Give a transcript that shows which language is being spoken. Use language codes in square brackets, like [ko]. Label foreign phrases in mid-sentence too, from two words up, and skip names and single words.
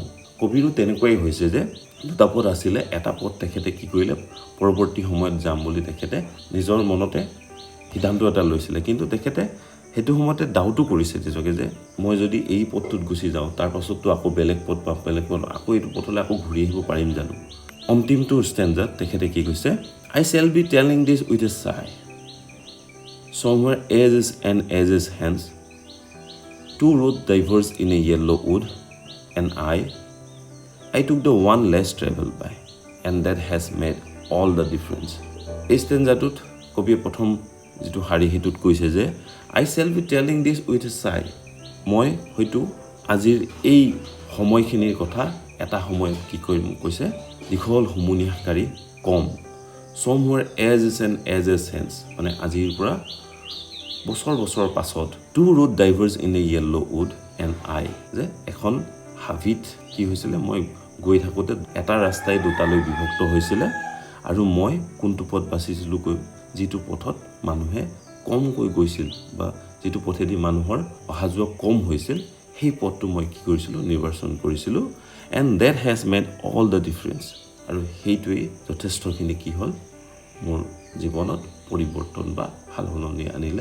[as] কবিৰো তেনেকুৱাই হৈছে যে দুটা পথ আছিলে, এটা পথ তেখেতে কি কৰিলে পৰৱৰ্তী সময়ত যাম বুলি তেখেতে নিজৰ মনতে সিদ্ধান্ত এটা লৈছিলে, কিন্তু তেখেতে সেইটো সময়তে ডাউটো কৰিছে নিজকে যে মই যদি এই পথটোত গুচি যাওঁ তাৰ পাছততো আকৌ বেলেগ পথ পাম, বেলেগ পথ আকৌ এইটো পথলৈ আকৌ ঘূৰি আহিব পাৰিম জানো। অন্তিমটো ষ্টেঞ্জাত তেখেতে কি কৈছে, [en] I shall be telling this with a sigh, somewhere as is and as is hence, two roads diverge in a yellow wood, and I took the one less traveled by, and that has made all the difference. [as] এই ষ্টেঞ্জাটোত কবিয়ে প্ৰথম যিটো শাৰী সেইটোত কৈছে যে [en] I shall be telling this with a sigh, [as] মই হয়তো আজিৰ এই সময়খিনিৰ কথা এটা সময়ত কি কৰিম কৈছে দীঘল হুমুনিয়াহকাৰী কম, [en] somewhere as is and as is hence, [as] মানে আজিৰ পৰা বছৰ বছৰ পাছত, [en] two road diverge in a yellow wood and I, [as] যে এখন হাবিত কি হৈছিলে মই গৈ থাকোঁতে এটা ৰাস্তাই দুটালৈ বিভক্ত হৈছিলে, আৰু মই কোনটো পথ বাচিছিলোঁ যিটো পথত মানুহে কমকৈ গৈছিল বা যিটো পথেদি মানুহৰ অহা যোৱা কম হৈছিল, সেই পথটো মই কি কৰিছিলোঁ নিৰ্বাচন কৰিছিলোঁ, [en] and that has made all the difference, [as] আৰু সেইটোৱেই যথেষ্টখিনি কি হ'ল মোৰ জীৱনত পৰিৱৰ্তন বা সালসলনি আনিলে।